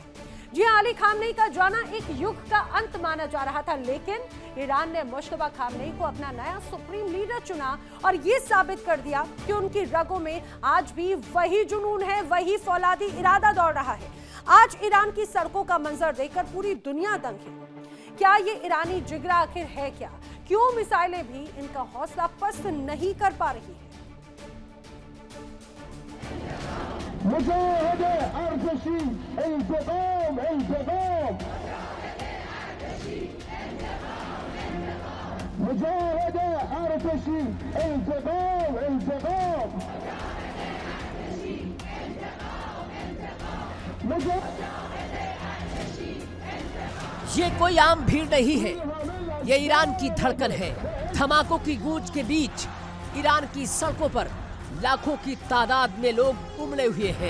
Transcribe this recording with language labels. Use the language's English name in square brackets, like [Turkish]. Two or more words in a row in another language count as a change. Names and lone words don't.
[Hindi] जी अली खामनेई का जाना एक युग का अंत माना जा रहा था, लेकिन ईरान ने मुज्तबा खामनेई को अपना नया [English] supreme leader [Hindi] चुना और ये साबित कर दिया कि उनकी रगों में आज भी वही जुनून है, वही फौलादी इरादा दौड़ रहा है। आज ईरान की सड़कों का मंजर देखकर पूरी दुनिया दंग है। क्या ये ईरानी जिगरा आखिर है क्या? क्यों मिसाइलें भी इनका हौसला पस्त नहीं कर पा रही है? [Persian] مجاهده ارتشی انتقام انتقام مجاهده ارتشی انتقام انتقام [Hindi] ये कोई आम भीड़ नहीं है, ये ईरान की धड़कन है। धमाकों की गूंज के बीच ईरान की सड़कों पर लाखों की तादाद में लोग उमड़े हुए हैं।